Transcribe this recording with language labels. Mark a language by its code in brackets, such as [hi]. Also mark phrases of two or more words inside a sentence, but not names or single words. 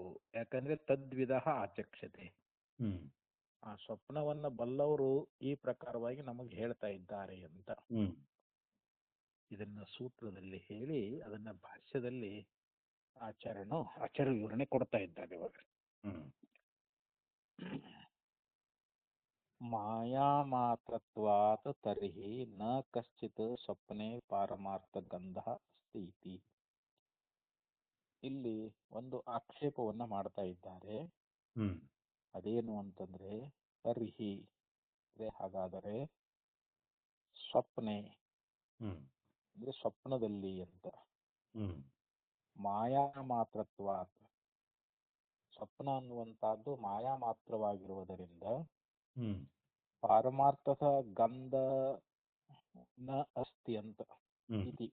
[kn] ಯಾಕಂದ್ರೆ [sa] ತದ್ವಿಧ ಆಚಕ್ಷತೆ, [kn] ಆ ಸ್ವಪ್ನವನ್ನ ಬಲ್ಲವರು ಈ ಪ್ರಕಾರವಾಗಿ ನಮಗೆ ಹೇಳ್ತಾ ಇದ್ದಾರೆ ಅಂತ ಇದನ್ನ ಸೂತ್ರದಲ್ಲಿ ಹೇಳಿ ಅದನ್ನ ಭಾಷ್ಯದಲ್ಲಿ ಆಚಾರ್ಯ ವಿವರಣೆ ಕೊಡ್ತಾ ಇದ್ದಾರೆ. [sa] ಇವಾಗ ಮಾಯಾ ಮಾತ್ರತ್ವಾತ್ ತರ್ಹಿ ನ ಕಶ್ಚಿತ್ ಸ್ವಪ್ನೆ ಪಾರಮಾರ್ಥ ಗಂಧ ಅಸ್ತಿ ಇತಿ. [kn] ಇಲ್ಲಿ ಒಂದು ಆಕ್ಷೇಪವನ್ನ ಮಾಡ್ತಾ ಇದ್ದಾರೆ. ಅದೇನು ಅಂತಂದ್ರೆ, ತರ್ಹಿ ಹಾಗಾದರೆ, ಸ್ವಪ್ನೆ ಅಂದ್ರೆ ಸ್ವಪ್ನದಲ್ಲಿ ಅಂತ, [sa] ಮಾಯಾ ಮಾತ್ರತ್ವಾತ್ [kn] ಸ್ವಪ್ನ ಅನ್ನುವಂತಹದ್ದು ಮಾಯಾ ಮಾತ್ರವಾಗಿರುವುದರಿಂದ ಪಾರಮಾರ್ಥದ ಗಂಧ [sa] ನ ಅಸ್ತಿ [kn] ಅಂತ ಇತಿ.